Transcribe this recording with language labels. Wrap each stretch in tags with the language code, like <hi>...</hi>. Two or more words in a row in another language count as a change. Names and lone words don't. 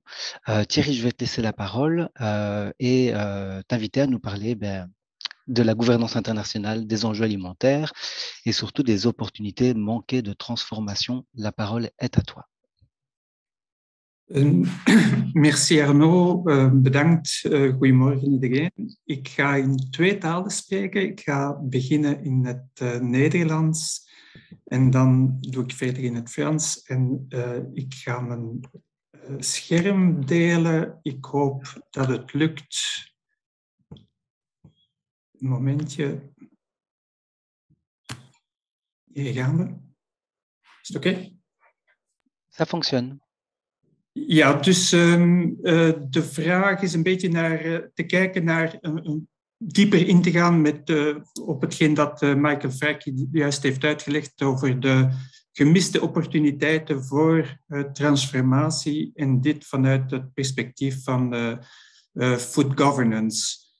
<fr>Thierry, je vais te laisser la parole et t'inviter à nous parler de la gouvernance internationale, des enjeux alimentaires et surtout des opportunités manquées de transformation. La parole est à toi. Merci Arnaud,</fr> <nl>bedankt. Goedemorgen iedereen. Ik ga in 2 talen spreken. Ik ga beginnen in het Nederlands en dan doe ik verder in het Frans. En ik ga mijn scherm delen. Ik hoop dat het lukt. Een momentje. Hier gaan we. Is het oké?</nl> <fr>Ça fonctionne.</fr> <nl>Ja, dus de vraag is een beetje te kijken naar dieper in te gaan op hetgeen dat Michael Frey juist heeft uitgelegd over de gemiste opportuniteiten voor transformatie en dit vanuit het perspectief van</nl> <en>food governance.</en>